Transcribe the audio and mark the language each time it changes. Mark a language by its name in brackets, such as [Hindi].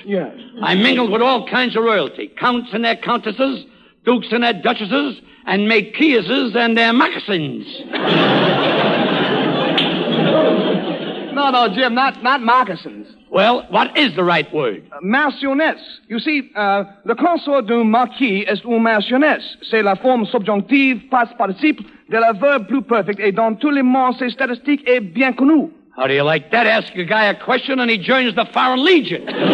[English] Yes. I mingled with all kinds of royalty. Counts and their countesses, dukes and their duchesses, and marquises and their moccasins. No, Jim, not moccasins. Well, what is the right word? Marchionnettes. You see, [French] le consort d'un marquis est une marchionnaise. C'est la forme subjonctive, past participe, de la verbe plus perfect, et dans tous les mondes, c'est statistique et bien connu. [English] How do you like that? Ask a guy a question and he joins the Foreign Legion.